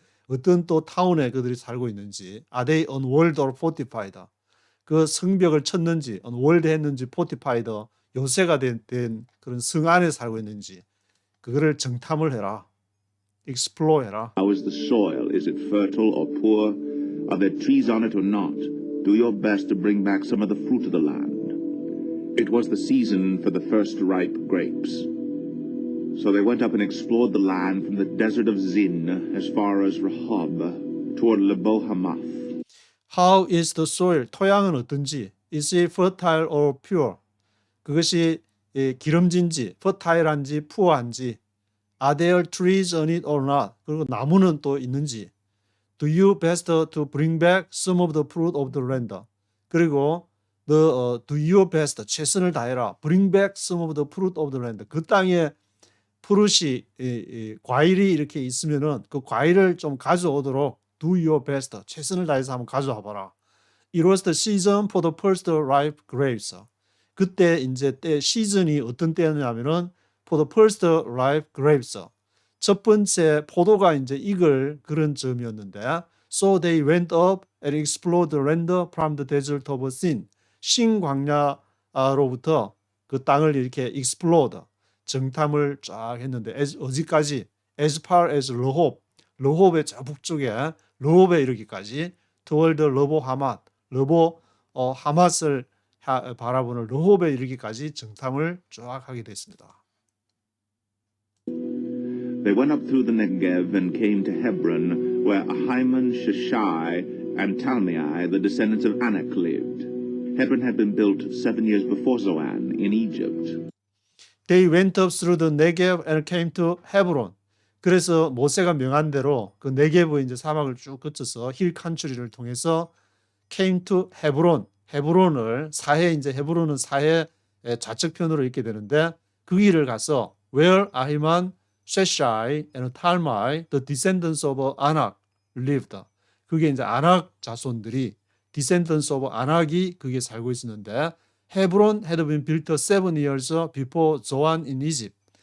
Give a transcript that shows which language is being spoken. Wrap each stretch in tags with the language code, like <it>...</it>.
<ko>어떤 또 타운에 그들이 살고 있는지</ko> <en>are they unwalled or fortified</en> <ko>그 성벽을 쳤는지 unwalled 했는지 fortified 요새가 된 그런 성 안에 살고 있는지 그거를 정탐을 해라. explore 해라.</ko> <en>How is the soil? Is it fertile or poor? Are there trees on it or not? Do your best to bring back some of the fruit of the land. It was the season for the first ripe grapes. So they went up and explored the land from the desert of Zin as far as Rehob toward Lebo Hamath. How is the soil?</en> <ko>토양은 어떤지?</ko> <en>Is it fertile or pure?</en> <ko>그것이 기름진지, fertile한지, poor한지,</ko> <en>are there trees on it or not?</en> <ko>그리고 나무는 또 있는지,</ko> <en>do you best to bring back some of the fruit of the land.</en> <ko>그리고</ko> <en>do your best,</en> <ko>최선을 다해라.</ko> <en>bring back some of the fruit of the land.</en> <ko>그 땅에 푸릇이 과일이 이렇게 있으면은 그 과일을 좀 가져오도록</ko> <en>do your best,</en> <ko>최선을 다해서 한번 가져와 봐라.</ko> <en>It was the season for the first ripe grapes.</en> <ko>그때 이제 때 시즌이 어떤 때였냐면은</ko> <en>for the first ripe grapes.</en> <ko>첫 번째 포도가 이제 익을 그런 즈음이었는데</ko> <en>so they went up and explored the land from the desert of Sin.</en> <ko>신 광야로부터 그 땅을 이렇게 explored, 정탐을 쫙 했는데 어디까지? as far as 르홉, 르홉의 저 북쪽에 르홉에 이르기까지 toward 르보 하맛, 르보 하맛을 바라보는 르홉에 이르기까지 정탐을 쫙 하게 됐습니다.</ko> <en>They went up through the Negev and came to Hebron, where Ahiman, Sheshai, and Talmai, the descendants of Anak, lived. Hebron had been built 7 years before Zoan in Egypt. They went up through the Negev and came to Hebron.</en> <ko>그래서 모세가 명한 대로 그 네게브 이제 사막을 쭉 거쳐서 힐 칸츄리를 통해서</ko> <en>came to Hebron.</en> <ko>헤브론을 사해 이제 헤브론은 사해 좌측편으로 읽게 되는데 그 길을 가서</ko> <en>where Ahiman, Sheshai and Talmai, the descendants of Anak lived.</en> <ko>그게 이제 아낙 자손들이</ko> <en>descendants of Anak이</en> <ko>그게 살고 있었는데 헤브론</ko> <en>had been built 7 years before Zoan in Egypt.</en>